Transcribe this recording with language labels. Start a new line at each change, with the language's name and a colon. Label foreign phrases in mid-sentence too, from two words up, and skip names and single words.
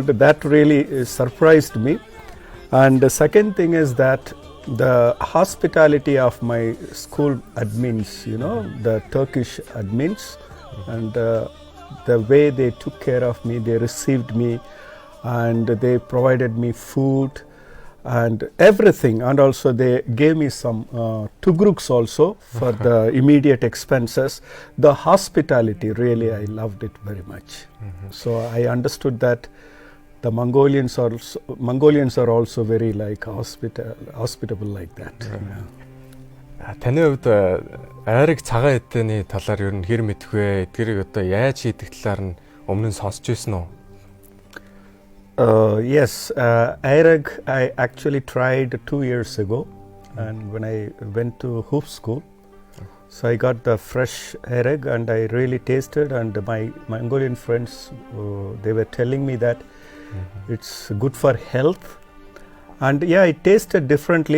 English: That really surprised me. And the second thing is that the hospitality of my school admins, the Turkish admins, and the way they took care of me, they received me, and they provided me food and everything, and also they gave me some tugruks also for the immediate expenses. The hospitality, really I loved it very much. So I understood that the Mongolians are also very like hospitable like that.
Mongolian: Таны хувьд айрыг цагаан эдэний талаар ер нь хэр мэдэх вэ? Эдгэрийг одоо яаж хийдэг талаар нь өмнө нь сонсч байсан уу?
English: Yes, Aireg I actually tried 2 years ago, and when I went to hoop school, so I got the fresh Aireg and I really tasted, and my Mongolian friends they were telling me that it's good for health, and yeah, it tasted differently.